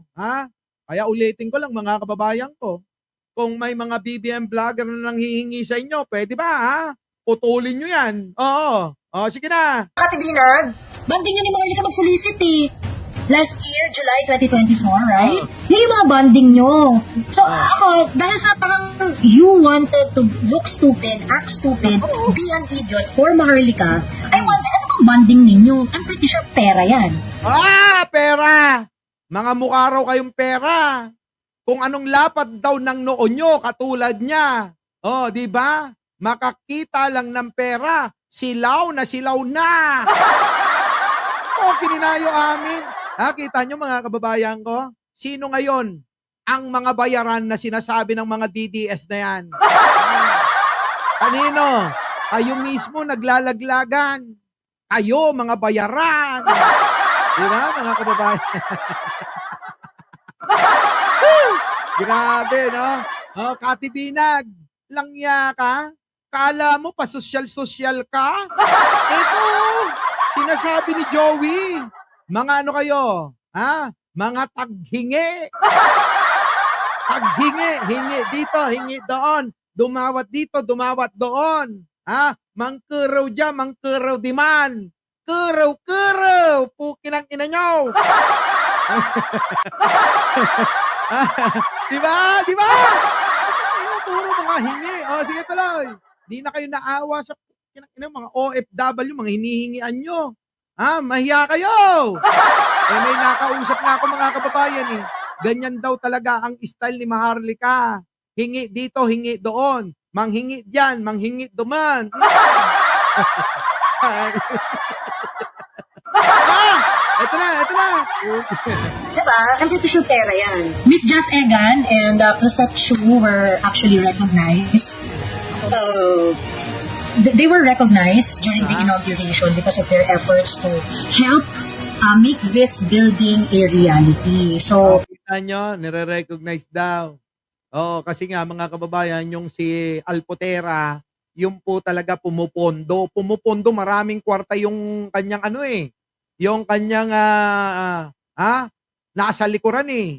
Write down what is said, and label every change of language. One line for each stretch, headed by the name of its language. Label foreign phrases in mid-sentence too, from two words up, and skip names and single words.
Filipino: Kaya ulitin ko lang, mga kababayan ko. Kung may mga BBM vlogger na nanghihingi sa inyo, pwede ba, putulin nyo yan. Oo. Sige na. Kati Binag, banding niyo ni Maharlika mag-solicit eh.
English: Last year, July 2024, right?
Filipino: Yun yung mga bonding nyo.
English: So,
Filipino: ako, dahil sa parang
English: you wanted to look stupid, act stupid, be an idiot for Maharlika, I wonder,
Filipino: ano bang bonding ninyo?
English: I'm pretty sure
Filipino: pera yan. Pera! Mga mukha raw kayong pera. Kung anong lapad daw ng noo nyo, katulad niya. Di ba? Makakita lang ng pera, silaw na silaw na. Kininayo amin. Kita nyo mga kababayan ko? Sino ngayon ang mga bayaran na sinasabi ng mga DDS na yan? Kanino? Kayo mismo naglalaglagan. Kayo mga bayaran. Diba mga kababayan? Grabe, no? Kati Binag, langya ka? Kala mo pa sosyal-sosyal ka? Ito, sinasabi ni Joey. Mga ano kayo? Mga taghingi. Taghingi. Hingi dito, hingi doon. Dumawat dito, dumawat doon. Mangkuraw dyan, mangkuraw diman. Kuraw. Pukin ang ina nyo. Diba? Puro mga hingi. Sige tuloy. Di na kayo naawa sa mga OFW, mga hinihingian nyo. Mahiya kayo! May nakausap nga ako mga kababayan eh. Ganyan daw talaga ang style ni Maharlika. Hingi dito, hingi doon. Manghingi dyan, manghingi duman. Ito na. Diba?
English: I'm pretty sure
Filipino: pera yan.
English: Miss Jazz Egan and Placet Chu were actually recognized. they were recognized during the inauguration because of their efforts to help make this building a reality. So,
Filipino: Kita nyo, nire-recognize daw. Oo, kasi nga mga kababayan, yung si Alpotera, yung po talaga pumupondo. Pumupondo, maraming kwarta yung kanyang yung kanyang nasa likuran eh.